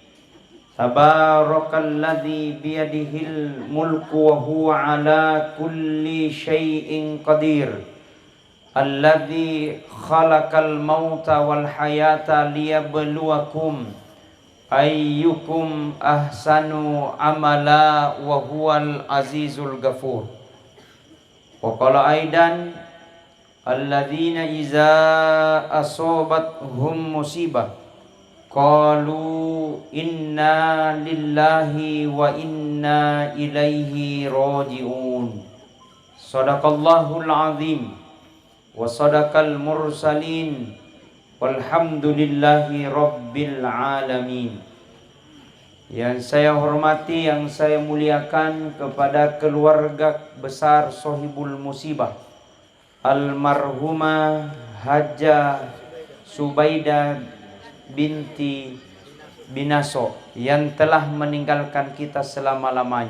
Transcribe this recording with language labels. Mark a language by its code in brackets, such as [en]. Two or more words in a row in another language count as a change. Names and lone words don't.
[ar] تبارك الذي بيده الملك وهو على كل شيء قدير. الذي خلق الموت والحياة ليبلوكم أيكم أحسن عملا وهو العزيز الغفور. وقال أيضا الذين إذا أصابتهم مصيبة قالوا إنا لله وإنا إليه راجعون. صدق الله العظيم وصدق المرسلين والحمد لله رب العالمين. [id] Yang saya hormati, yang saya muliakan kepada keluarga besar Sohibul Musibah almarhumah Hajjah Subaidah binti Binaso yang telah meninggalkan kita selama-lamanya.